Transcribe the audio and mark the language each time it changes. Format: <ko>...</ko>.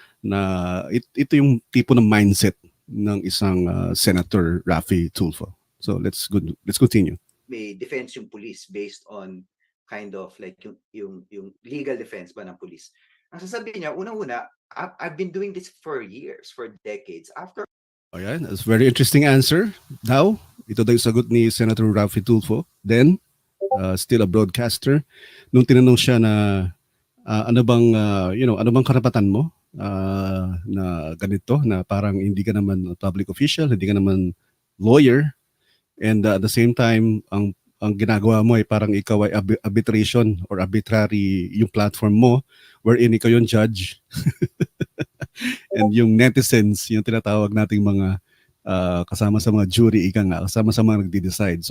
<tl>na ito yung tipo ng mindset ng isang Senator Raffy Tulfo.</tl> <en>So let's continue.</en> <tl>May defense yung police based on kind of like yung legal defense ba ng police. Ang sasabihin niya, unang-una,</tl> <en>I've been doing this for years, for decades. After</en> <tl>Ayan,</tl> <en>that's a very interesting answer.</en> <tl>Now, ito daw yung sagot ni Senator Raffy Tulfo.</tl> <en>Then, still a broadcaster.</en> <tl>Nung tinanong siya na ano bang ano bang karapatan mo na ganito, na parang hindi ka naman public official, hindi ka naman lawyer, and at the same time ang ginagawa mo ay parang ikaw ay arbitration or arbitrary yung platform mo wherein ikaw yung judge and yung netizens yung tinatawag nating mga kasama sa mga jury, ika nga, kasama sa mga nagde-decide.</tl>